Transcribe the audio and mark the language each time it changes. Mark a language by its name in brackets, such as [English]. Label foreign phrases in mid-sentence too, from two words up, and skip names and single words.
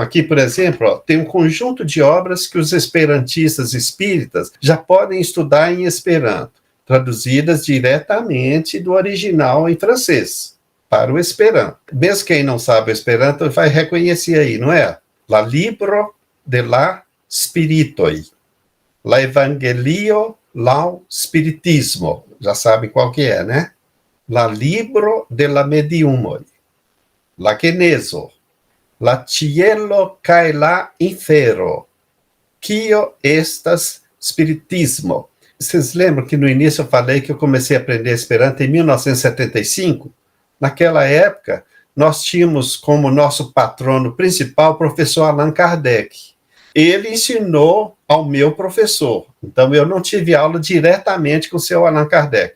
[Portuguese] Aqui, por exemplo, tem um conjunto de obras que os esperantistas espíritas já podem estudar em Esperanto, traduzidas diretamente do original em francês para o Esperanto. Mesmo quem não sabe o Esperanto vai reconhecer aí, não é? La Libro de la Spiritoi. La Evangelio lau Spiritismo, já sabem qual que é, né? La Libro de la Mediumoi, la Geneso, la Cielo cae la Infero, Quio estas Spiritismo. Vocês lembram que no início eu falei que eu comecei a aprender Esperanto em 1975? Naquela época, nós tínhamos como nosso patrono principal o professor Allan Kardec. Ele ensinou ao meu professor. Então, eu não tive aula diretamente com o seu Allan Kardec.